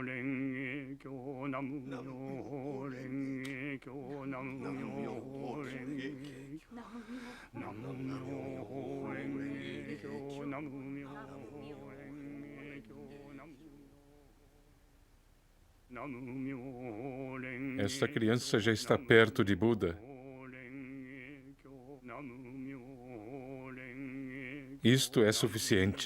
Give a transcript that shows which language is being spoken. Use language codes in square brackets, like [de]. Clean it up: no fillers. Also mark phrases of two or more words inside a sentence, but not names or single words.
[ja] 蓮華経、南無妙法蓮華経、南無妙法蓮華経、南無妙法蓮華経、南無妙法蓮華経、南無妙法蓮華経. [pt] Esta criança já está perto de Buda. Isto é suficiente.